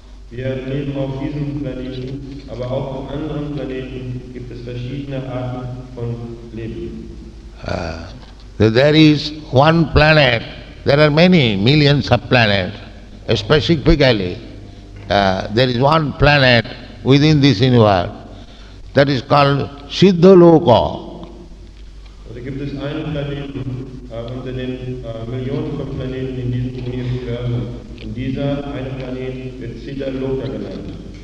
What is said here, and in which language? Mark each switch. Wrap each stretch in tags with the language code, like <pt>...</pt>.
<de>Wir leben auf diesem Planeten, aber auch auf anderen Planeten gibt es verschiedene Arten von Leben.</de> <en>There is one planet, there are many millions of planets, specifically there is one planet within this universe that is called Siddhaloka.</en> <de>Da gibt es einen Planeten unter den Millionen von Planeten in diesem Universum. Und dieser eine Planet wird Siddhaloka genannt.</de>